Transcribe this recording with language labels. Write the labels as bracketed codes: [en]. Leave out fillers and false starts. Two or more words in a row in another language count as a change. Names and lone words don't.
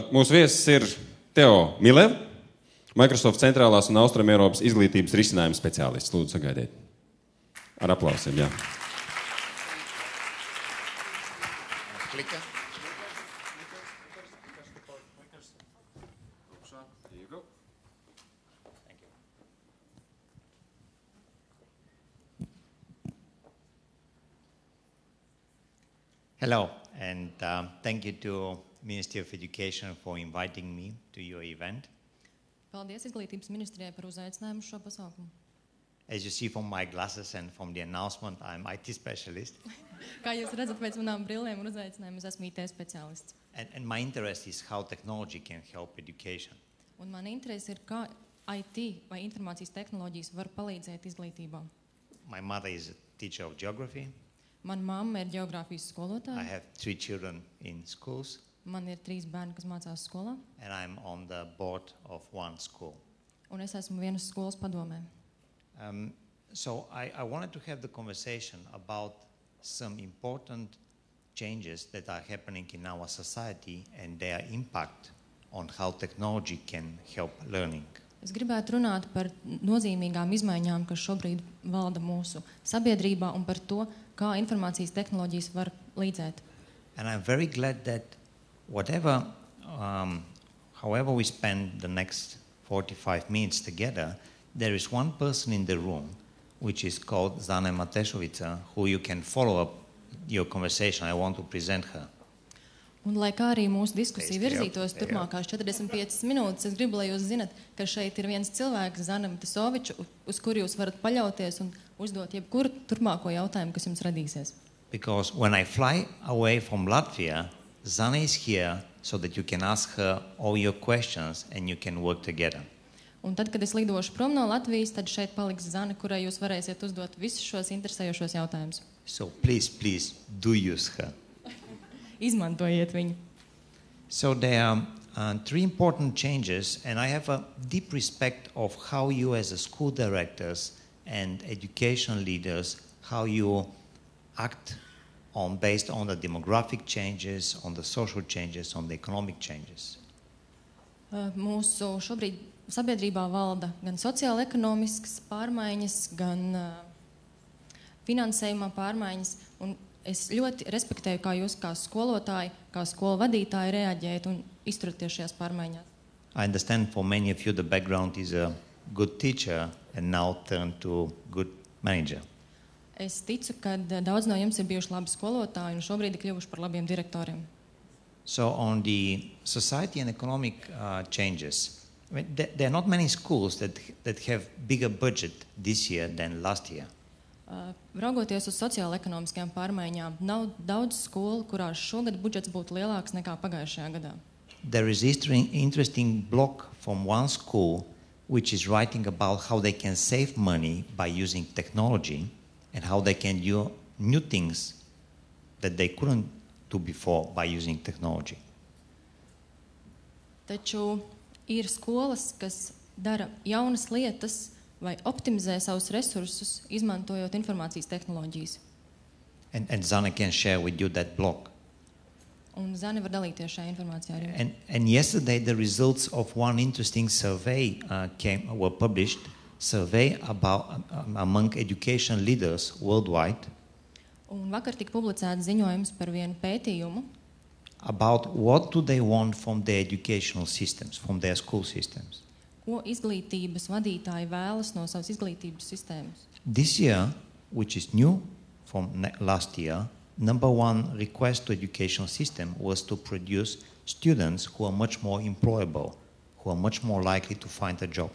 [lv] mūsu viesis ir Teo Milev, Microsoft centrālās un Austrumēropas izglītības risinājuma speciālists. Lūdzu, sagaidiet. Ar aplausiem, jā. Klika. [en] Hello, and thank you to Ministry of Education for inviting me to your event. [lv] Paldies Izglītības ministrijai par uzaicinājumu uz šo pasaukumu. [en] As you see from my glasses and from the announcement, I'm IT specialist. [lv] Kā jūs redzat pēc manām brillēm un uzaicinājumiem, es esmu IT speciālists. [en] And my interest is how technology can help education. [lv] Un man interese ir, kā IT vai informācijas tehnoloģijas var palīdzēt izglītībā. [en] My mother is a teacher of geography. [lv] Mana mamma ir ģeogrāfijas [en] I [lv] skolotāja. [en] have 3 children in schools, [lv] Man ir 3 bērni, kas mācās skolā. [en] and I'm on the board of one school. [lv] Un es esmu vienas skolas padomē. [en] So I wanted to have the conversation about some important changes that are happening in our society and their impact on how technology can help learning. [lv] Es gribētu runāt par nozīmīgām izmaiņām, kas šobrīd valda mūsu sabiedrībā un par to, kā informācijas tehnoloģijas var līdzēt. [en] And I'm very glad that however we spend the next 45 minutes together, there is one person in the room, which is called Zane Matešovica, who you can follow up your conversation. I want to present her. [lv] Un, lai kā arī mūsu diskusija virzītos turpmākās 45 minūtes, es gribu, lai jūs zinat, ka šeit ir viens cilvēks, Zane Matešoviča, uz kuru jūs varat paļauties un uzdot jebkuru turpmāko jautājumu, kas jums radīsies. [en] Because when I fly away from Latvia, Zane is here so that you can ask her all your questions and you can work together. [lv] Un tad, kad es lidošu prom no Latvijas, tad šeit paliks Zane, kurai jūs varēsiet uzdot visus šos interesējošos jautājumus. [en] So please do use her. [lv] Izmantojiet viņu. [en] So there are 3 important changes, and I have a deep respect of how you as a school directors and education leaders, how you act based on the demographic changes, on the social changes, on the economic changes. [lv] Mūsu šobrīd sabiedrībā valda gan sociāla-ekonomiskas pārmaiņas, gan finansējumā pārmaiņas, un es ļoti respektēju, kā jūs kā skolotāji, kā skolu vadītāji reaģējat un izturaties šajās pārmaiņās. [en] I understand for many of you the background is a good teacher and now turned to good manager. [lv] Es ticu, ka daudz no jums ir bijuši labi skolotāji un šobrīd ir kļuvuši par labiem direktoriem. [en] So on the society and economic changes, I mean, there are not many schools that have bigger budget this year than last year. [lv] Raugoties uz sociāla-ekonomiskajām pārmaiņām, nav daudz skolu, kurās šogad budžets būtu lielāks nekā pagājušajā gadā. [en] There is interesting blog from one school which is writing about how they can save money by using technology and how they can do new things that they couldn't do before by using technology. [lv] Taču ir skolas, kas dara jaunas lietas vai optimizē savus resursus, izmantojot informācijas tehnoloģijas. [en] And Zane can share with you that blog. [lv] Un Zane var dalīties šajā informācijā ar jums. [en] And yesterday the results of one interesting survey were published, survey about among education leaders worldwide. [lv] Un vakar tika publicēts ziņojums par vienu pētījumu, [en] about what do they want from their educational systems, from their school systems. [lv] ko izglītības vadītāji vēlas no savas izglītības sistēmas. [en] This year, which is new from last year, number 1 request to educational system was to produce students who are much more employable, who are much more likely to find a job.